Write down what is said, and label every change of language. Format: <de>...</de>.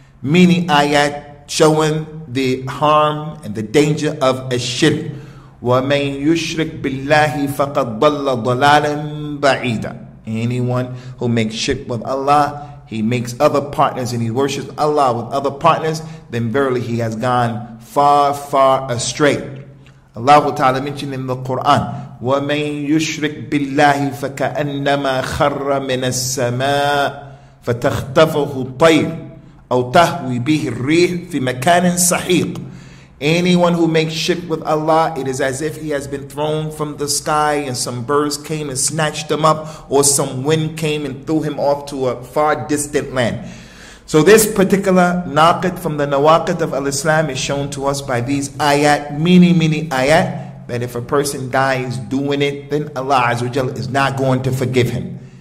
<en>Meaning ayat showing the harm and the danger of a shirk.</en> <ar>وَمَن يُشْرِكْ بِاللَّهِ فَقَدْ ضَلَّ ضَلَالًا بَعِيدًا.</ar> <en>Anyone who makes shirk with Allah, he makes other partners and he worships Allah with other partners, then verily he has gone far, far astray. Allah Ta'ala mentioned in the Quran,</en> <ar>وَمَن يُشْرِكْ بِاللَّهِ فَكَأَنَّمَا خَرَّ مِنَ السَّمَاءِ فَتَخْطَفُهُ الطَّيْرُ أَوْ تَهْوِي بِهِ الرِّيحُ فِي مَكَانٍ سَحِيقٍ.</ar> <en>Anyone who makes shirk with Allah, it is as if he has been thrown from the sky and some birds came and snatched him up, or some wind came and threw him off to a far distant land. So this particular naqid from the nawaqid of al-Islam is shown to us by these ayat, many ayat, that if a person dies doing it, then Allah Azza wa Jalla is not going to forgive him.</en>